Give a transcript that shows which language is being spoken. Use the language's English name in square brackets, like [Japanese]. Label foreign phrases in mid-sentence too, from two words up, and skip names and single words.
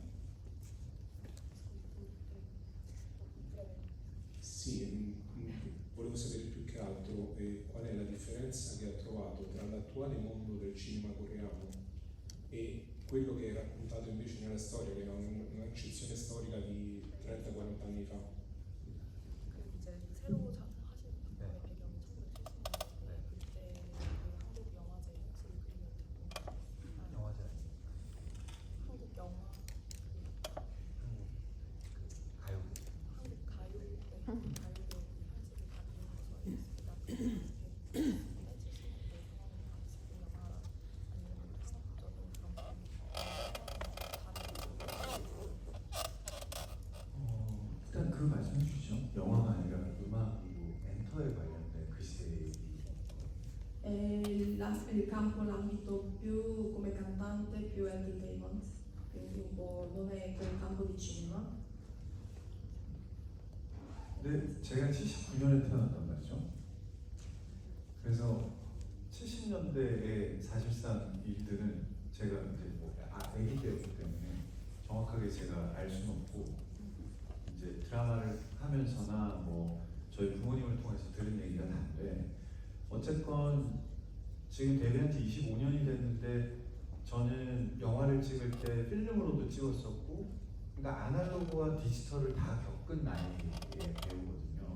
[Italian] Sì, volevo sapere più che altro qual è la differenza che ha trovato tra l'attuale mondo del cinema coreano e quello che è raccontato invece nella storia, che è un'accezione storica di 30-40 anni fa. [Korean] 이제 새로 하신 작품의 배경이 1970년대 그때 한국 영화제 모습을 그리는 영화제 한국 영화 한국 가요계 한국 가요계 현실을 다루는 거였습니다. 일단 그 말씀해 주시죠. 영화가 아니라 음악이고 엔터에 관련된 그 시대의 얘기. [Italian] Il campo, l'ambito più come cantante, più entertainment. quindi un po' non è quel campo di cinema. [Korean] 근데 제가 79년에 태어났단 말이죠. 그래서 70년대에 사실상 일들은 제가 이제 아기 때였기 때문에 정확하게 제가 알 수는 없고, 이제 드라마를 하면서나 뭐 저희 부모님을 통해서 들은 얘기가 다른데, 어쨌건 지금 데뷔한 지 25년이 됐는데 저는 영화를 찍을 때 필름으로도 찍었었고, 그러니까 아날로그와 디지털을 다 겪은 나이의 배우거든요.